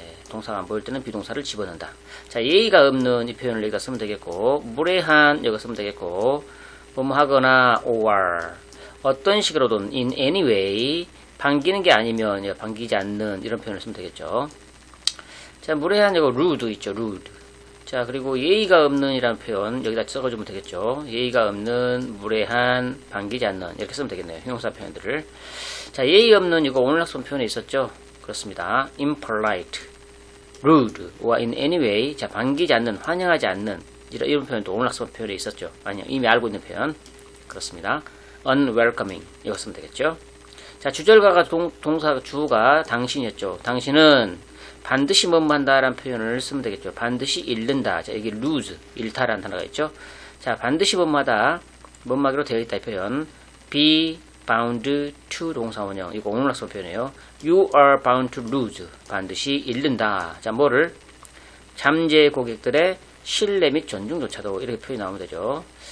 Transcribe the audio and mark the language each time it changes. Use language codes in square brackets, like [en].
[ko] 동사가 안 보일 때는 비동사를 집어넣는다. 자, 예의가 없는 이 표현을 여기다 쓰면 되겠고, 무례한 여기다 쓰면 되겠고, 뭐뭐 하거나 [en] or [ko] 어떤 식으로든 [en] in any way [ko] 반기는 게 아니면 반기지 않는 이런 표현을 쓰면 되겠죠. 자, 무례한 이거 [en] rude [ko] 있죠. [en] rude. [ko] 자, 그리고 예의가 없는 이라는 표현 여기다 써주면 되겠죠. 예의가 없는, 무례한, 반기지 않는 이렇게 쓰면 되겠네요. 형용사 표현들을. 자, 예의 없는 이거 오늘 학습 표현에 있었죠. 그렇습니다. [en] impolite, rude, or in any way. [ko] 자, 반기지 않는, 환영하지 않는 이런 표현도 오늘 학습 표현에 있었죠. 아니요, 이미 알고 있는 표현. 그렇습니다. [en] unwelcoming [ko] 이거 쓰면 되겠죠. 자, 주절가가 동사 주가 당신이었죠. 당신은 반드시 뭐뭐 한다라는 표현을 쓰면 되겠죠. 반드시 잃는다. 자, 여기 [en] lose, [ko] 잃다라는 단어가 있죠. 자, 반드시 뭐뭐 하다, 뭐뭐 하기로 되어 있다 이 표현. [en] be bound to [ko] 동사 원형. 이거 오늘 학습 표현이에요. [en] you are bound to lose. [ko] 반드시 잃는다. 자, 뭐를? 잠재 고객들의 신뢰 및 존중조차도 이렇게 표현이 나오면 되죠.